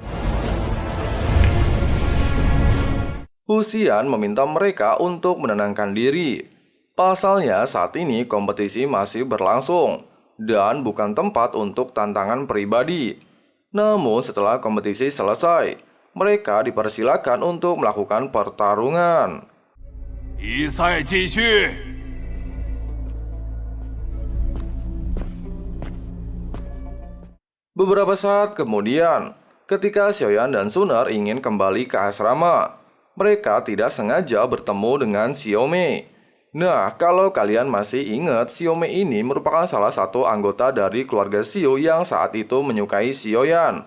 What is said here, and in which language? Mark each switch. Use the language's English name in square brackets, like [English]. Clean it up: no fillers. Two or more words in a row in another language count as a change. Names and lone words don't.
[Indonesian] Hu Xian meminta mereka untuk menenangkan diri. Pasalnya saat ini kompetisi masih berlangsung dan bukan tempat untuk tantangan pribadi. Namun setelah kompetisi selesai, mereka dipersilakan untuk melakukan pertarungan. [Chinese] 比赛继续。 [Indonesian] Beberapa saat kemudian, ketika Xiaoyan dan Suner ingin kembali ke asrama, mereka tidak sengaja bertemu dengan Xiaomei. Nah, kalau kalian masih ingat, Xiaomei ini merupakan salah satu anggota dari keluarga Xiao yang saat itu menyukai Xiaoyan.